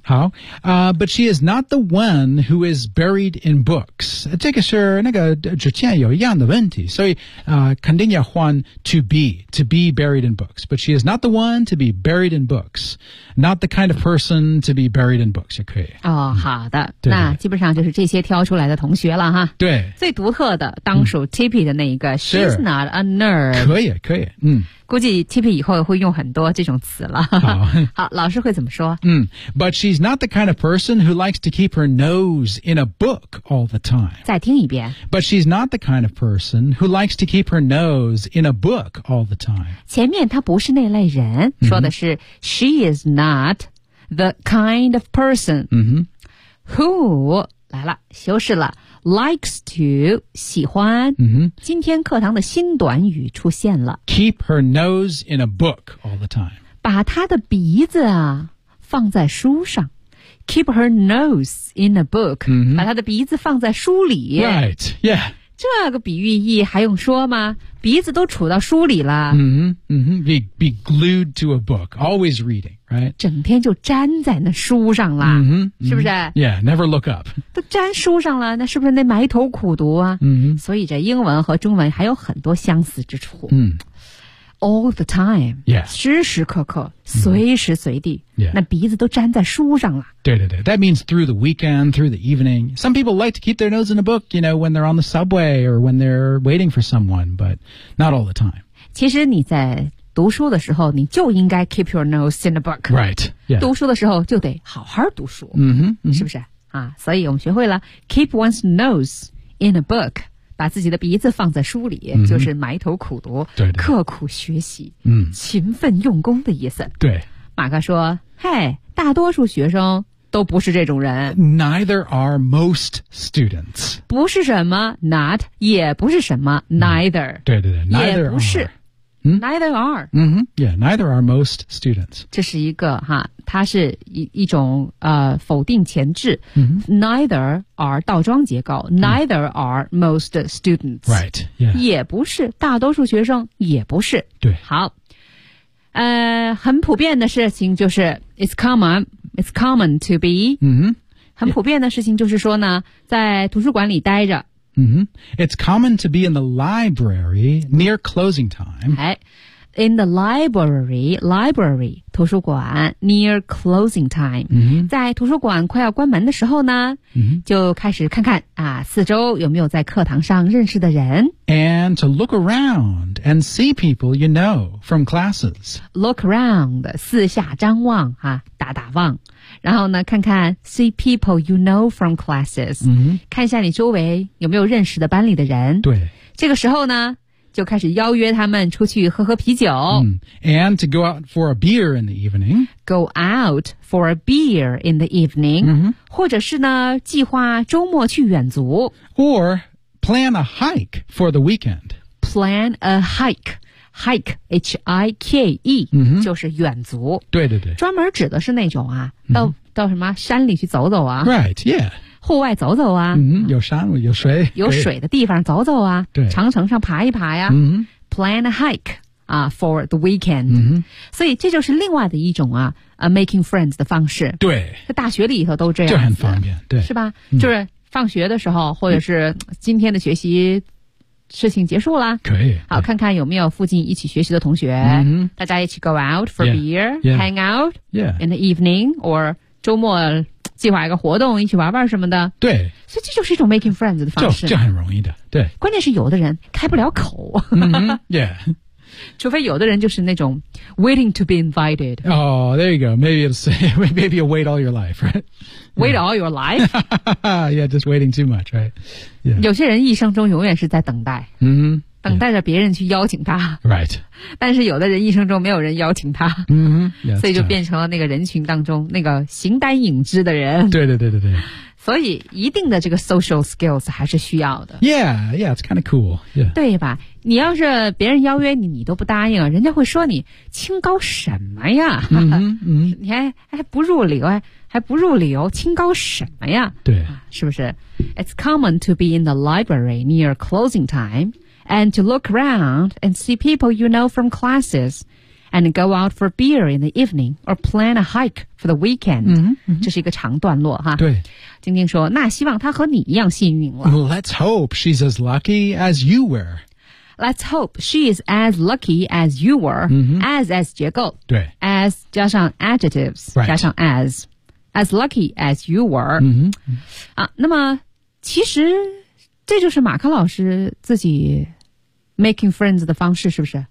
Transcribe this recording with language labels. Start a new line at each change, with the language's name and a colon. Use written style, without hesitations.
English: 好、But she is not the one who is buried in books
Chinese: 这个是那个之前有一样的问题所以、肯定要换
English: to be buried in books But she is not the one to be buried in books Not the kind of person to be buried in books
Chinese: 也可以、好的那基本上就是这些挑出来的同学了哈。对，最独特的当属 Tippy 的那一个
English: She's not a nerd
Chinese: 可以可以估计 Tippy 以后会用很多这种词了好老师会怎么说
English: But she's not the kind of person who likes to keep her nose in a book all the time
Chinese: 再听一遍
English: But she's not the kind of person who likes to keep her nose in a book all the time
Chinese: 前面她不是那类人说的是、
English: She is not the kind of person Who,
Chinese: 来了，修饰了 ,
English: likes to,
Chinese: 喜欢。今天课堂的新短语出现了。
English: Keep her nose in a book all the time.
Chinese: 把她的鼻子啊放在书上。
English: Keep her nose in a book.、
Chinese: 把她的鼻子放在书里。
English: Right, yeah.
Chinese: 这个比喻意还用说吗鼻子都杵到书里了。
English: Be glued to a book, always reading. Right?
Chinese: 整天就粘在那书上了、是不是
English: Yeah, never look up.
Chinese: 都粘书上了那是不是那埋头苦读啊、所以这英文和中文还有很多相似之处。
English: all the time. Yes.
Chinese: 时时刻刻、mm-hmm. 随时随地、
English: yeah.
Chinese: 那鼻子都粘在书上了。
English: 对对对 That means through the weekend, through the evening. Some people like to keep their nose in a book, you know, when they're on the subway or when they're waiting for someone, but not all the time.
Chinese: 其实你在读书的时候你就应该
English: keep your nose in a book. Right.、Yeah.
Chinese: 读书的时候就得好好读书。嗯、mm-hmm, 哼、mm-hmm. 是不是啊所以我们学会了
English: keep one's nose in a book.
Chinese: 把自己的鼻子放在书里、 mm-hmm. 就是埋头苦读对对刻苦学习、嗯、勤奋用功的意思对马克说嘿大多数学生都不是这种人
English: Neither are most students
Chinese: 不是什么 not 也不是什么 neither、嗯、对对对 neither 也不是
English: are.、嗯、neither are、 mm-hmm. yeah, neither are most students
Chinese: 这是一个哈它是 一种、否定前置、 mm-hmm.
English: Neither are 倒装结构、mm-hmm. Neither are most students Right、yeah.
Chinese: 也不是大多数学生也不是对好很普遍的事情就是
English: It's common to be、 mm-hmm.
Chinese: 很普遍的事情就是说呢在图书馆里待着、 mm-hmm.
English: It's common to be in the library near closing time、哎In the library, 图书馆 near closing time.、 Mm-hmm.
Chinese: 在图书馆快要关门的时候呢、 mm-hmm. 就开始看看啊四周有没有在课堂上认识的人。
English: And to look around and see people you know from classes.
Chinese: Look around, 四下张望啊打打望。然后呢看看
English: see people you know from classes.、 Mm-hmm.
Chinese: 看一下你周围有没有认识的班里的人。对。这个时候呢就开始邀约他们出去喝喝啤酒、
English: And to go out for a beer in the evening Go out for a beer in the evening、 mm-hmm.
Chinese: 或者是呢计划周末去远足
English: Or plan a hike for the weekend Plan a hike Hike, H-I-K-E、 mm-hmm.
Chinese: 就是远足对对对专门指的是那种啊、mm-hmm. 到什么山里去走走啊
English: Right, yeah
Chinese: 户外走走啊、 mm-hmm, 有山有水有水的地方走走啊对长城上爬一爬呀、 mm-hmm.
English: plan a hike、for the weekend、 mm-hmm.
Chinese: 所以这就是另外的一种啊、making friends 的方式对在大学里头都这样就很方便对是吧、mm-hmm. 就是放学的时候或者是今天的学习事情结束了可以好看看有没有附近一起学习的同学、 mm-hmm. 大家一起
English: go out for yeah, beer yeah. hang out、 yeah. in the evening or
Chinese: 周末计划一个活动一起玩玩什么的对所以这就是一种 making friends 的方式就很容易的对关键是有的人开不了口、
English: mm-hmm, yeah
Chinese: 除非有的人就是那种
English: waiting to be invited oh there you go maybe you'll wait all your life right wait、yeah. all your life yeah just waiting too much right、yeah.
Chinese: 有些人一生中永远是在等待、 mm-hmm, 等待着别人去邀请他
English: right
Chinese: 但是有的人一生中没有人邀请他、
English: mm-hmm. yeah,
Chinese: 所以就变成了那个人群当中那个形单影只的人对对对对对所以一定的这个 social skills 还是需要的
English: yeah it's kind of cool、yeah.
Chinese: 对吧你要是别人邀约你你都不答应人家会说你清高什么呀、 mm-hmm, mm-hmm. 你还不入流还不入流清高什么呀对、
English: 啊、
Chinese: 是不是
English: it's common to be in the library near closing timeAnd to look around and see people you know from classes and go out for beer in the evening or plan a hike for the weekend. Mm-hmm, mm-hmm.
Chinese: 这是一个长段落哈。对。晶晶说那希望她和你一样幸运了。
English: Well, let's hope she's as lucky as you were. Let's hope she is as lucky as you were.、 Mm-hmm.
Chinese: As 结构。对。
English: As 加上 adjectives,、 right. 加上 as. As lucky as you were.、 Mm-hmm.
Chinese: 啊、那么其实这就是马克老师自己making friends 的方式是不是